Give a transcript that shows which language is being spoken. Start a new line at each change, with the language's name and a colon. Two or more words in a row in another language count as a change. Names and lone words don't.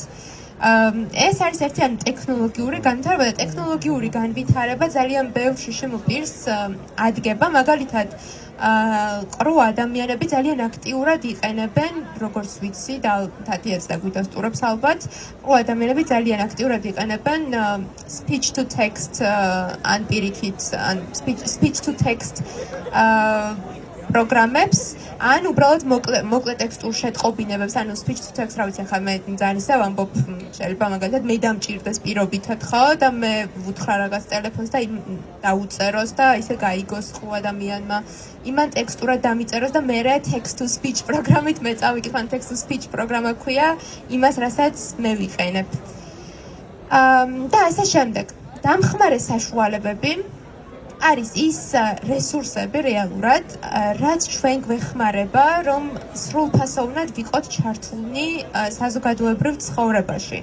Georgian: ეს არის ერთი ანუ ტექნოლოგიური განვითარება და ტექნოლოგიური განვითარება ძალიან ბევრ შემოპირს ადგება, მაგალითად ყრუ ადამიანები ძალიან აქტიურად იყენებენ, როგორც ვიცი და თათიაც და გვიდასტურებს ალბათ, ყრუ ადამიანები ძალიან აქტიურად იყენებენ
English: speech to text
Georgian: ან პირიქით ან
English: speech to text
Georgian: პროგრამებს, ან უბრალოდ მოკლე ტექსტურ შეტყობინებებს, ანუ
English: speech to text,
Georgian: რა ვიცი, ახლა მე ძალიან ისე ვამბობ, შეიძლება მაგალითად მე დამჭირდეს პირობითად, ხო, და მე ვუთხრა რაღაც ტელეფონს და დაუწეროს და ისე გაიგოს ხო ადამიანმა. იმან ტექსტურად დამიწეროს და მე
English: text to speech
Georgian: პროგრამით მე წავიკითხე,
English: text to speech
Georgian: პროგრამა ქვია იმას, რასაც მე ვიყენებ. და ასე შემდეგ. დამხმარე საშუალებები არის ის რესურსები რეალურად, რაც ჩვენ გვეხმარება, რომ სრულფასოვნად ვიყოთ ჩართულნი საზოგადოებრივ ცხოვრებაში.